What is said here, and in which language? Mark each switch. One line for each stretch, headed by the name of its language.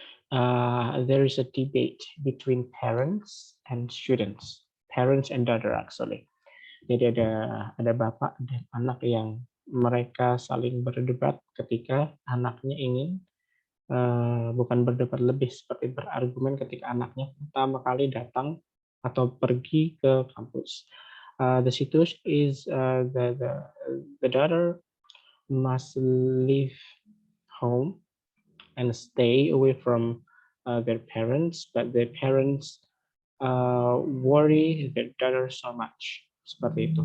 English: There is a debate between parents and students, parents and daughter actually.
Indonesian: Jadi ada bapak dan anak yang mereka saling berdebat ketika anaknya ingin bukan berdebat, lebih seperti berargumen ketika anaknya pertama kali datang atau pergi ke kampus.
English: The situation is the daughter must leave home and stay away from their parents, but their parents worry their daughter so much.
Indonesian: Seperti itu.